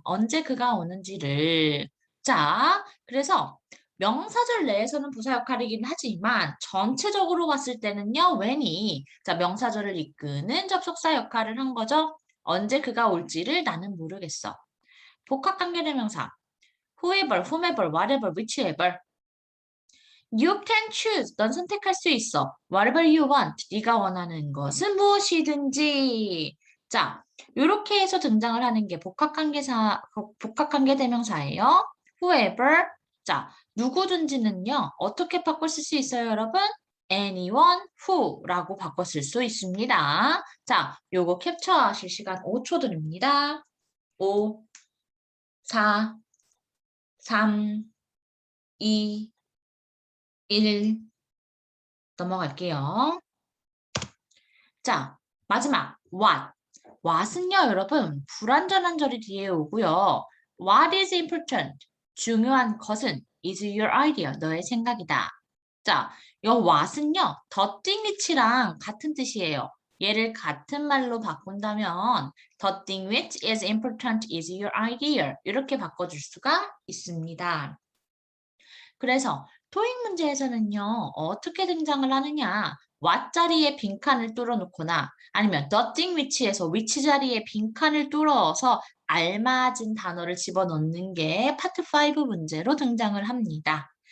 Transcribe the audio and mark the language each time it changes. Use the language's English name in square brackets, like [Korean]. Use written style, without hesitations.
[Korean] 언제 그가 오는지를. 자, 그래서 명사절 내에서는 부사 역할이긴 하지만 전체적으로 봤을 때는요, when이 자, 명사절을 이끄는 접속사 역할을 한 거죠. 언제 그가 올지를 나는 모르겠어. 복합관계대명사. [English] whoever, whomever, whatever, whichever. You can choose. [Korean] 넌 선택할 수 있어. [English] Whatever you want. [Korean] 네가 원하는 것은 무엇이든지. 자, 이렇게 해서 등장을 하는 게 복합관계대명사예요. Whoever. 자, 누구든지는요. 어떻게 바꿔 쓸 수 있어요, 여러분? Anyone who라고 바꿔 쓸 수 있습니다. 자, 요거 캡처하실 시간 5초 드립니다. 5, 4, 3, 2, 1. 넘어갈게요. 자, 마지막 what. what은요, 여러분, 불완전한 절이 뒤에 오고요. [English] What is important? [Korean] 중요한 것은 [English] is your idea. [Korean] 너의 생각이다. 자, 요 what은요, the thing which랑 같은 뜻이에요. 얘를 같은 말로 바꾼다면 [English] the thing which is important is your idea. [Korean] 이렇게 바꿔줄 수가 있습니다. 그래서 토익 문제에서는요, 어떻게 등장을 하느냐? what 자리에 빈칸을 뚫어놓거나 아니면 the thing which에서 which 자리에 빈칸을 뚫어서 알맞은 단어를 집어넣는 게 파트 5 문제로 등장을 합니다.